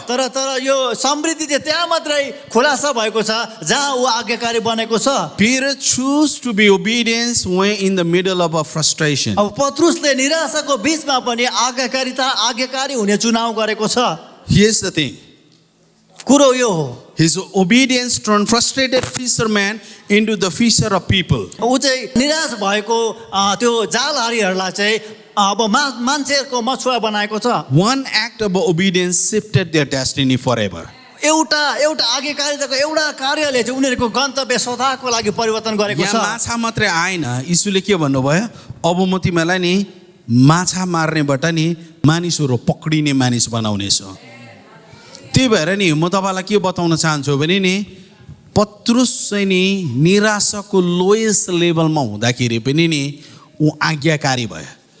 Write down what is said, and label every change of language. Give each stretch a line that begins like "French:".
Nepali: तर यो समृद्धि चाहिँ त्यहाँ मात्रै खुलासा भएको छ जहाँ ऊ आज्ञाकारी बनेको छ।
English: Peter chose to be obedient when in the middle of a frustration.
Nepali: अब पत्रुसले निराशाको बीचमा पनि आज्ञाकारी हुने चुनाव गरेको छ।
English: Here's the thing.
Nepali: कुरो यो हो
English: His obedience turned frustrated fisherman into the fisher of people.
Nepali: ऊ चाहिँ निराश भएको त्यो जालहारीहरूलाई चाहिँ अब मान्छेहरूको मछुवा बनाएको छ।
English: One act of obedience shifted their destiny forever.
Nepali: एउटा आज्ञाकारिताको एउटा कार्यले चाहिँ उनीहरूको गन्तव्य सदाको लागि परिवर्तन गरेको छ। यहाँ माछा मात्रै आएन यीशुले के भन्नुभयो अब म तिमीलाई नि माछा मार्नेबाट नि मानिसहरू पक्रिने मानिस बनाउनेछु। त्यही भएर नि म तपाईलाई के बताउन चाहन्छु भने नि पत्रुस चाहिँ नि निराशाको लोएस्ट लेभलमा हुँदाखेरि पनि नि ऊ आज्ञाकारी भयो।